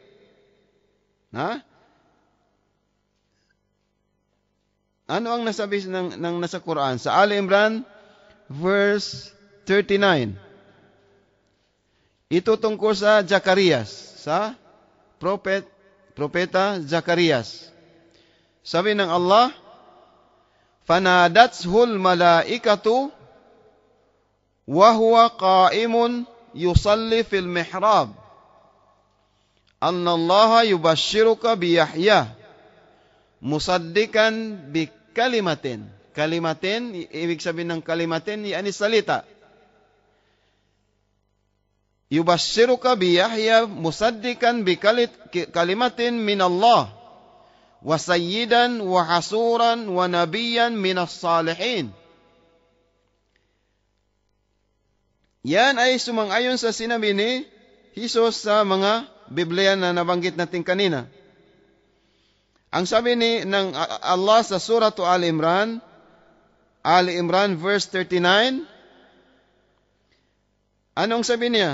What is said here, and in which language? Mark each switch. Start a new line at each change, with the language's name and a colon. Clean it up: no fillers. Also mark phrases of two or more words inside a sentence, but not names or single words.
Filipino: Ano ang nasabi ng nasa Quran? Sa Al Imran, verse 39. Ito tungkol sa Zacarias, sa propeta Zacarias. Sabi ng Allah,
Arabic: "فنادته الملائكة وهو قائم يصلي في المحراب. أن الله يبشرك بيحيى مصدقا بكلمة."
Filipino: Kalimatin, ibig sabihin ng kalimatin, yani salita.
Arabic: يبشرك بيحيى مصدقا بكلمة من الله وسيدا وحصورا ونبيا من الصالحين.
Filipino: Yan ay sumang-ayon sa sinabi ni Jesus sa mga Biblia na nabanggit natin kanina. Ang sabi ng Allah sa Surah Al Imran verse 39, anong sabi niya?